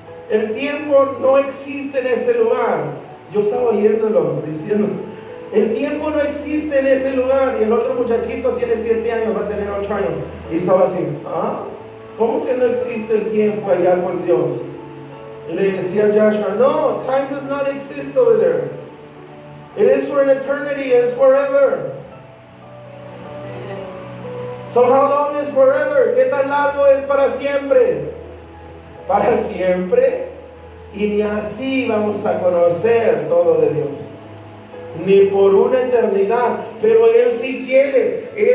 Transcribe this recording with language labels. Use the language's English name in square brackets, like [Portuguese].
[Spanish] El tiempo no existe en ese lugar. Yo estaba oyéndolo, diciendo, el tiempo no existe en ese lugar. Y el otro muchachito tiene 7 años, va a tener 8 años. Y estaba así, ¿cómo que no existe el tiempo allá con Dios? Y le decía a Joshua, no, [English] time does not exist over there. It is for an eternity, it is forever. So how long is forever? [Spanish] ¿Qué tan largo es para siempre? Para siempre. Y ni así vamos a conocer todo de Dios. Ni por una eternidad. Pero Él sí quiere.